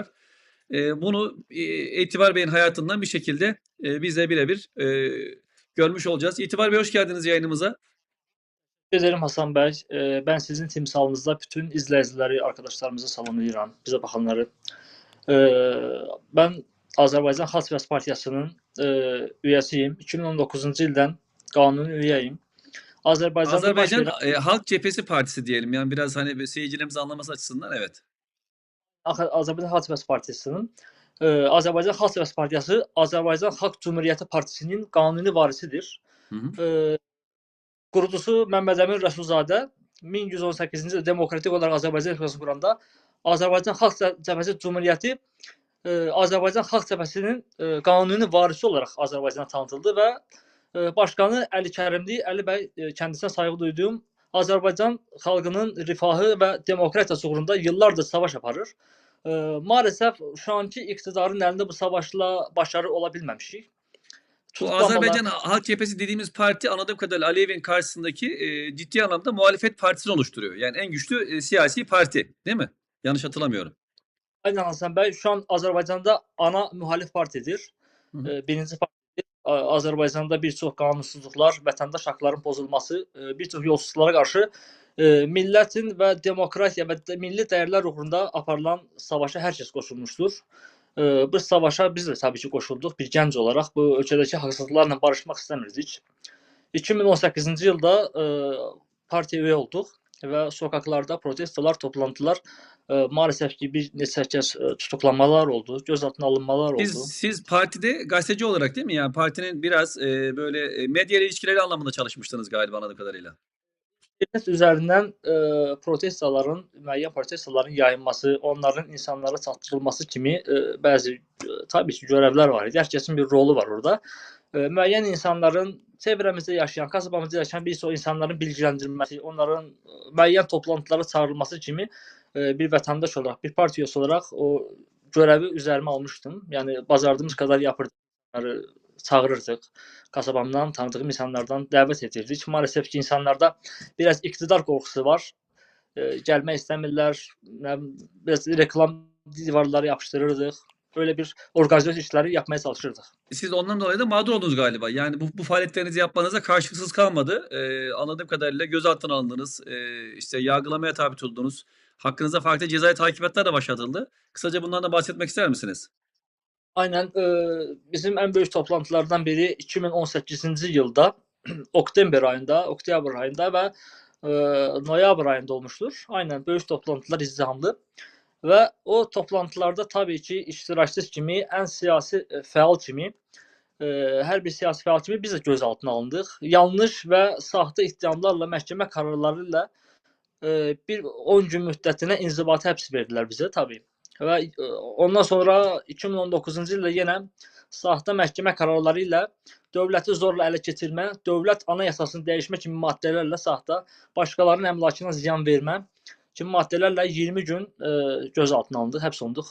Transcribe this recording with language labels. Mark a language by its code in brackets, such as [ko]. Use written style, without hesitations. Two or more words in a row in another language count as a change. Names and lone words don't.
[tr] Bunu İtibar Bey'in hayatından bir şekilde biz de birebir görmüş olacağız. İtibar Bey, hoş geldiniz yayınımıza. Teşekkür ederim [az] Hasan Bey. Ben sizin timsalınızda bütün izleyicileri, arkadaşlarımızı salamlayıram, bize bakanları. Ben Azərbaycan Xalq Cəbhəsi Partiyasının üyəsiyim. 2019-cu ildən qanuni üyəyim. Azərbaycanda baş Azerbaycan verən [tr] Halk Cephesi Partisi diyelim. Yani biraz hani seyircilerimiz anlaması açısından, evet. [az] Azərbaycan Xalq Cəbhəsi Partiyasının Azərbaycan Xalq Cəbhəsi Partiyası Azərbaycan Xalq Cümhuriyyəti Partisinin qanuni varisidir. Hı hı. Qurucusu Məmmədəmin Rəsulzadə 1118-ci ildə demokratik olaraq Azərbaycan Respublikasını quranda Azərbaycan Xalq Cəbhəsi Cümhuriyyəti Azərbaycan Xalq Cəbhəsinin qanuni varisi olaraq Azərbaycana tanıtıldı və başqanı Əli Kərimli, Əli bəy kəndisine sayğı duyduğum Azərbaycan xalqının rifahı və demokratiyası uğrunda yıllardır savaş aparır. [tr] Maalesef şu anki iktidarın elinde bu savaşla başarı olabilmemişik. Bu Tutuklamalar, Azerbaycan Halk Cephesi dediğimiz parti anladığım kadarıyla Aliyev'in karşısındaki ciddi anlamda muhalefet partisini oluşturuyor. Yani en güçlü siyasi parti, değil mi? Yanlış hatırlamıyorum. [az] aynen Hasan Bey, şu an Azərbaycanda ana mühalif partidir. Hı hı. Birinci partidir. Azərbaycanda bir çox qanunsuzluqlar, vətəndaş haqlarının pozulması, bir çox yolsuzluqlara qarşı millətin və demokratiya və milli dəyərlər uğrunda aparılan savaşa hər kəs qoşulmuşdur. Bu savaşa biz də təbii ki qoşulduq bir gənc olaraq. Bu ölkədəki haqsızlıqlarla barışmaq istəmirdik. 2018-ci yılda partiya üye olduq və sokaklarda protestolar, toplantılar, maalesef ki bir neçə kəs tutuklamalar oldu, gözaltına alınmalar oldu. [tr] Siz partide gazeteci olarak, değil mi? Yani partinin biraz böyle medya ilişkileri anlamında çalışmıştınız galiba anladığım kadarıyla. [az] İnternet üzərindən müəyyən protestoların yayılması, onların insanlara çatdırılması kimi bəzi tabii ki görevlər var idi. Hər kəsin bir rolu var orada. Müəyyən insanların çevrəmizdə yaşayan, kasabamızda yaşayan bir çox insanların bilgiləndirilməsi, onların müəyyən toplantılara çağırılması kimi bir vətəndaş olaraq, bir partiya üyəsi olaraq o görevi üzərimə almışdım. Yəni bacardığımız qədər yapırdıq. Çağırırdıq. Kasabamdan tanıdığım insanlardan dəvət edirdik. Maalesef ki insanlarda biraz iktidar qorxusu var. Gəlmək istəmirlər. Biraz reklam divarları yapıştırırdıq. [tr] Öyle bir organizasyon işleri yapmaya çalışırdık. Siz ondan dolayı da mağdur oldunuz galiba. Yani bu faaliyetlerinizi yapmanıza karşılıksız kalmadı. Anladığım kadarıyla gözaltına alındınız. İşte yargılamaya tabi tutuldunuz. Hakkınızda farklı cezai takibatlar da başlatıldı. Kısaca bundan da bahsetmek ister misiniz? Aynen. [az] Bizim en büyük toplantılardan biri 2018-ci yılda oktyabr ayında ve noyabr ayında olmuştur. Aynen, böyük toplantılar izdihamlı ve o toplantılarda tabii ki iştirakçı kimi, en siyasi fəal kimi, hər bir siyasi fəal kimi biz də gözaltına alındıq. Yanlış və saxta ittihamlarla, məhkəmə kararları ilə bir 10 gün müddətinə inzibati həbs verdilər bizə tabii. Və ondan sonra 2019-cu ildə yenə saxta məhkəmə kararları ilə dövləti zorla ələ keçirmə, dövlət anayasasını dəyişmə kimi maddələrlə saxta, başqalarının əmlakına ziyan vermə kimi maddələrlə 20 gün gözaltına alındıq, həbs olunduq.